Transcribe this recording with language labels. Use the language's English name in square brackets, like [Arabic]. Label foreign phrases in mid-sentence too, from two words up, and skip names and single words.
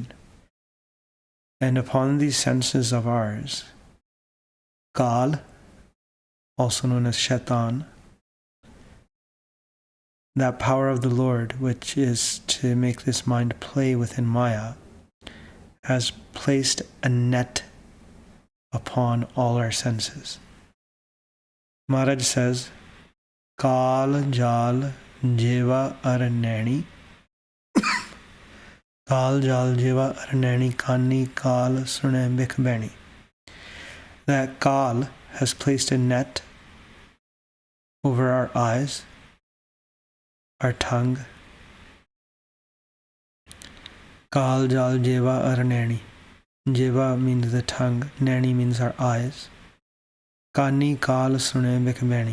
[English] And upon these senses of ours, Kal, also known as Shaitan, that power of the Lord, which is to make this mind play within Maya, has placed a net upon all our senses. Maharaj says, Kal Jal Jeva Aranani, Kal Jal Jeva Aranani Kani Kal Sune Bikbani. That Kal has placed a net over our eyes, our tongue. Kal Jal Jeva Aranani. Jeva means the tongue, Nani means our eyes. Kani Kal Sune Bikbani.